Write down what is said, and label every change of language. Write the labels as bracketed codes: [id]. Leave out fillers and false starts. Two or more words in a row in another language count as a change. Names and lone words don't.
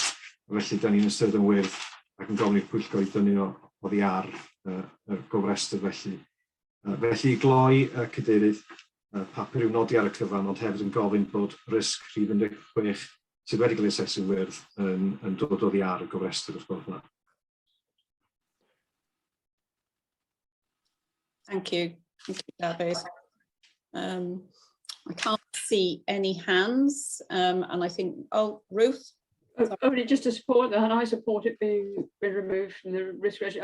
[cy] Felly, da ni'n ystyried yn wyrdd ac yn gofyn i'r Pwyllgor i dynnu oddi ar y gofrestr felly. Felly, i gloi Cadeirydd, papur i'w nodi ar y cyfan, ond hefyd yn gofyn bod risg rhif 16 sydd wedi cael ei asesu'n wyrdd yn dod oddi ar y gofrestr wrth gwrs yna. [en] Thank you, David. I can't see any hands, and I think, Ruth? Only just to support that, and I support it being removed from the risk register.